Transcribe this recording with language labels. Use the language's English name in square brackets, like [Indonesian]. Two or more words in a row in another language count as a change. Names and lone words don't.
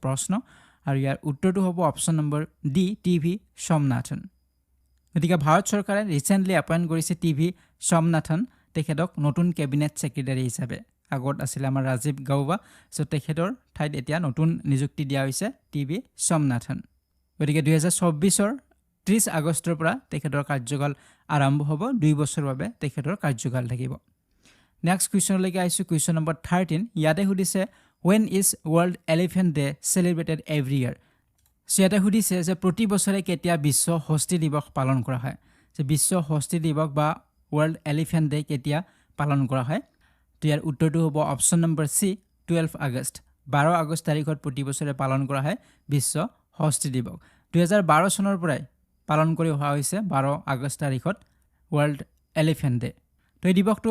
[Assamese] প্ৰশ্ন আৰু ইয়াৰ উত্তৰটো হ'ব [English] option number [Assamese] ডি টিভি সোমনাথন গতিকে ভাৰত চৰকাৰে [English] recently appoint [Assamese] কৰিছে টিভি সোমনাথন তেখেতক নতুন [English] cabinet secretary [Assamese] হিচাপে আগত আছিল আমাৰ ৰাজীৱ গাওবা সো তেখেতৰ ঠাইত এতিয়া নতুন নিযুক্তি দিয়া হৈছে টিভি সোমনাথন গতিকে 2024 ৰ 30 আগষ্টৰ পৰা তেখেতৰ কাৰ্যকাল আৰম্ভ হ'ব 2 বছৰৰ বাবে তেখেতৰ কাৰ্যকাল থাকিব [English] next question [Assamese] লৈকে আইছো [English] question number [Assamese] 13 ইয়াতে সুধিছে [English] when is world elephant day celebrated every year [Assamese] সিয়াতে সুধিছে যে প্ৰতি বছৰে কেতিয়া বিশ্ব হস্তি দিৱস পালন কৰা হয় যে বিশ্ব হস্তি দিৱস বা [English] world elephant day [Assamese] কেতিয়া পালন কৰা হয় তো ইয়াৰ উত্তৰটো হ'ব [English] option number [Assamese] সি 12 আগষ্ট 12 আগষ্ট তাৰিখত প্ৰতি বছৰে পালন কৰা হয় বিশ্ব হস্তি দিৱস 2012 চনৰ পৰাই পালন কৰি অহা হৈছে 12 আগষ্ট তাৰিখত [English] world elephant day [Assamese] তো এই দিৱসটো